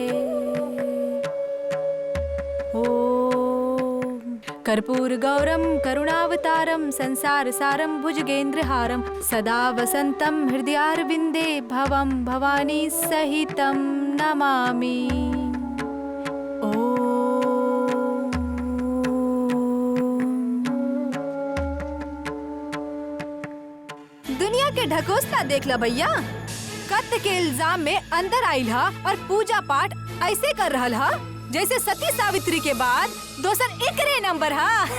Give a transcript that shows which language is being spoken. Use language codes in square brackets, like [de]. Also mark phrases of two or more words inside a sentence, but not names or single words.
[sa] कर्पूरगौरं करुणावतारं संसारसारं भुजगेन्द्रहारं सदा वसन्तं हृदयारविन्दे भवं भवानी सहितं नमामि। [bho] दुनिया के ढकोसला देख ला भैया, कत्ल के इल्जाम में अंदर आइल हा और पूजा पाठ ऐसे कर रहल हा जैसे सती सावित्री के बाद दोसर एकरे नंबर हा।